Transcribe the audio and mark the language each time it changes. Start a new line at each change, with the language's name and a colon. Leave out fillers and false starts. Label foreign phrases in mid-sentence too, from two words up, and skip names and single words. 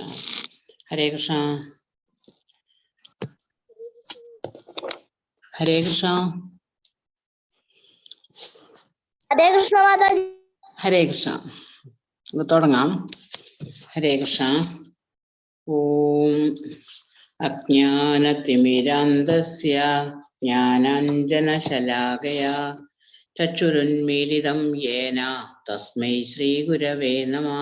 Sanskrit: हरे कृष्ण। हरे कृष्ण. हरे कृष्ण माताजी. हरे कृष्ण.
Malayalam: തുടങ്ങാം.
Sanskrit: ഹരേ കൃഷ്ണ. ഓം അജ്ഞാനതിമിരാന്ധസ്യ ജ്ഞാനാഞ്ജനശലാകയാ ചക്ഷുരുന്മീലിതം യേന തസ്മൈ ശ്രീഗുരവേ നമഃ.